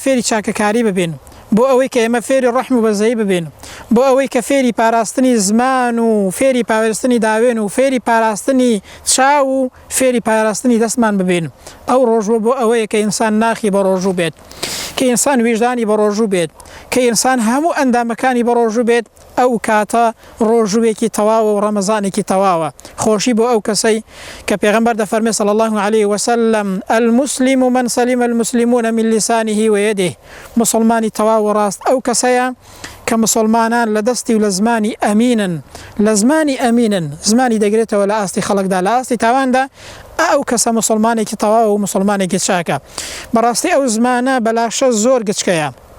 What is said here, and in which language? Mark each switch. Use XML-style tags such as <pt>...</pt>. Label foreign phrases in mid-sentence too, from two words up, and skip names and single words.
<ckb>فێری چاکەکاری ببین بۆ ئەوەی کە ئێمە فێری ڕەحم و بەزەیی ببین بۆ ئەوەی کە فێری پاراستنی زمان و فێری پاراستنی داوێن و فێری پاراستنی چاو و فێری پاراستنی دەستمان ببین ئەو ڕۆژوە بۆ ئەوەیە کە ئینسان ناخی بە ڕۆژوو بێت کە ئینسان ویژدانی بە ڕۆژوو بێت کە ئینسان هەموو ئەندامەکانی بە ڕۆژوو بێت ئەو کاتە ڕۆژووێکی تەواوە و ڕەمەزانێکی تەواوە خۆشی بۆ ئەو کەسەی کە پێغەمبەر دەفەرمێ</ckb> <ar>صلی الله عليه وسلم المسلم من سلم المسلمون من لسانه ويده</ar> <ckb>مسلمانی تەواو و ڕاست ئەو کەسەیە کە مسلمانان لە دەستی و لە زمانی ئەمینن لە زمانی ئەمینن زمانی دەگرێتەوە لە ئاستی خەڵکدا لە ئاستی تاواندا ئەو کەسە مسلمانێکی تەواو و مسلمانێکی چاکە بەڕاستی ئەو زمانە بەلاشە زۆر گچکەیە</ckb>